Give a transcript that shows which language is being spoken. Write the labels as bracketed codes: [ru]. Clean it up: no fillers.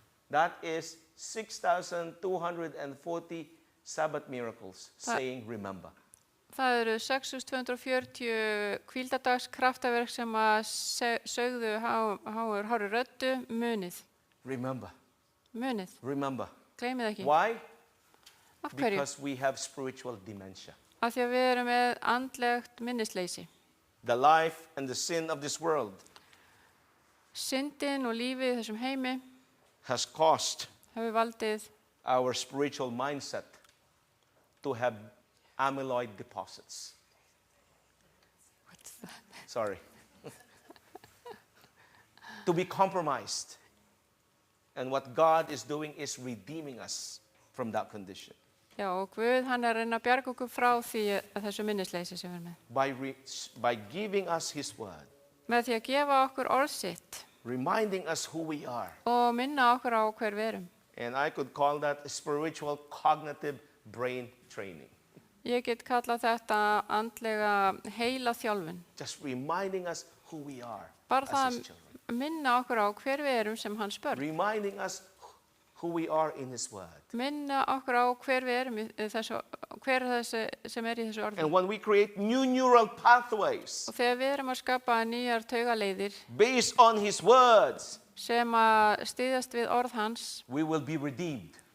[en] That is 6,240 Sabbath miracles saying remember. [is] Það eru 6.240 hvíldadags kraftaverk sem að sögðu hári röddu munið. [en] Remember. [is] Munið, [en] Remember. [is] gleymið ekki. [en] Why? [is] Af hverju? [en] Because we have spiritual dementia. [is] Af því að við erum með andlegt minnisleysi. [en] The life and the sin of this world [is] Syndin og lífið í þessum heimi [en] has caused [is] hefur valdið [en] our spiritual mindset to have amyloid deposits. Sorry. To be compromised. And what God is doing is redeeming us from that condition. [is] Já, og Guð, hann að reyna að bjarga okkur frá því að þessu minnisleysi sem við erum með. [en] By giving us His word, [is] Með því að gefa okkur orð sitt [en] reminding us who we are. [is] og minna okkur á hver við erum. [en] And I could call that spiritual cognitive brain training. [is] Ég get kallað þetta andlega heila þjálfun. [en] Just reminding us who we are [is] Bara [en] as [is] það [en] His [is] að [en] children. [is] minna okkur á hver við erum sem hans börn. [en] Reminding us who we are in His word. [is] Minna okkur á hver við erum í þessu, hver er þessi sem er í þessu orði. [en] And when we create new neural pathways [is] Og þegar við erum að skapa nýjar taugaleiðir [en] based on His words, [is] sem að styðjast við orð hans, [en] we will be redeemed